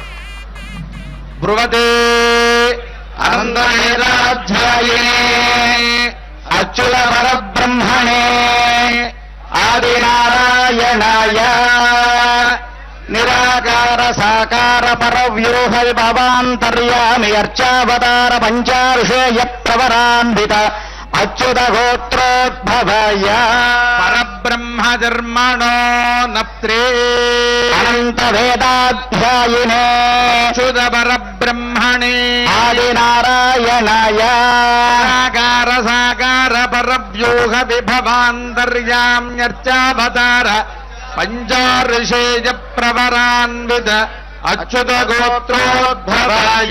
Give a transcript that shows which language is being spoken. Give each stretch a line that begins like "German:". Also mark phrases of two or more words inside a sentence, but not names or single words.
Sanskrit: బ్రువతే అనందరాధ్యాయే అచ్యుత పరబ్రహ్మణే ఆదినారాయణాయ నిరాకార సాకార పరవ్యూహ భవాంతర్యామి అర్చావతార పంచారుషేయ ప్రవరాన్విత अच्युतगोत्रोद्भवाय परब्रह्मधर्मणो नप्त्रे अनन्तवेदाध्यायिने अच्युत परब्रह्मणे आदिनारायणाय साकार साकार परव्यूह विभवान्तर्याम्यर्चावतार पञ्चाऋषेय प्रवरान्वित अच्युत गोत्रोद्भवाय